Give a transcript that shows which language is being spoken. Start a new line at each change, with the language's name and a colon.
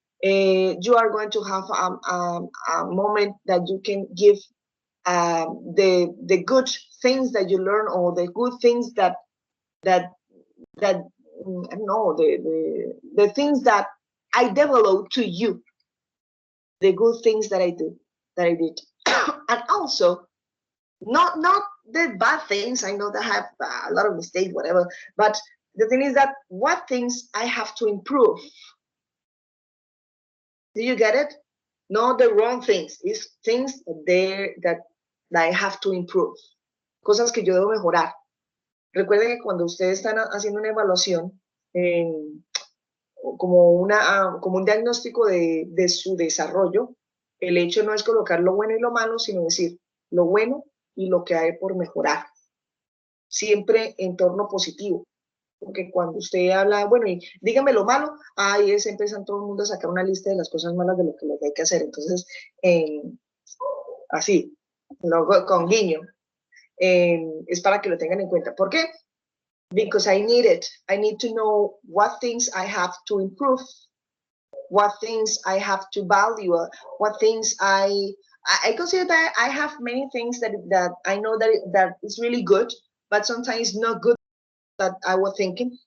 English: You are going to have a moment that you can give the good things that you learn, or the good things that I don't know, the things that I developed to you, the good things that I did, and also not the bad things. I know that I have a lot of mistakes, whatever, but the thing is that what things I have to improve. Do you get it? Not the wrong things. It's things that I have to improve.
Spanish: Cosas que yo debo mejorar. Recuerden que cuando ustedes están haciendo una evaluación, como un diagnóstico de su desarrollo, el hecho no es colocar lo bueno y lo malo, sino decir lo bueno y lo que hay por mejorar. Siempre en torno positivo. Porque cuando usted habla, bueno, y dígame lo malo, ahí empiezan todo el mundo a sacar una lista de las cosas malas de lo que hay que hacer. Entonces, así, luego con guiño, es para que lo tengan en cuenta. ¿Por qué?
English: Because I need it. I need to know what things I have to improve, what things I have to value, what things I consider that I have many things that I know that is really good, but sometimes not good that I was thinking.